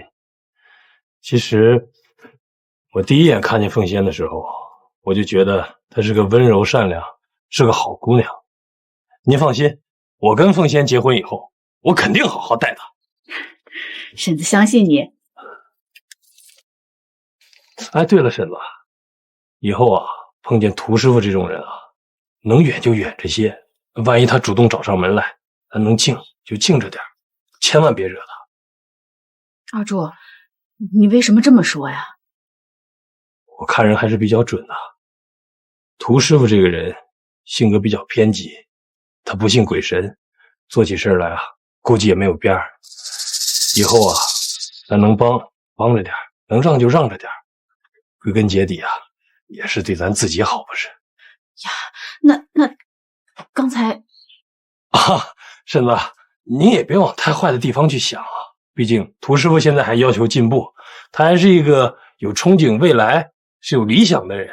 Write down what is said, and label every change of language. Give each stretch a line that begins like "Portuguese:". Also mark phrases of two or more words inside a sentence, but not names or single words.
Chinese: 其實我第一眼看見凤仙的时候，我就覺得她是個溫柔善良，是個好姑娘。您放心，我跟鳳仙結婚以後，我肯定好好待她。婶子相信你。哎，对了，婶子，以後啊，碰見涂師傅這種人啊，能遠就遠着些。萬一他主動找上門來，咱能靜就靜着點，千萬別惹他。二柱，你為什麼這麼說呀？我看人還是比較準的。涂師傅這個人性格比較偏激，他不信鬼神，做起事來啊，估計也沒有邊兒。以後啊，咱能幫着點，能讓就讓着點，歸根結底啊，也是對咱自己好，不是？呀，那剛才啊，婶子，你也別往太壞的地方去想啊。畢竟涂師傅現在還要求進步，他還是一個有憧憬未來、是有理想的人。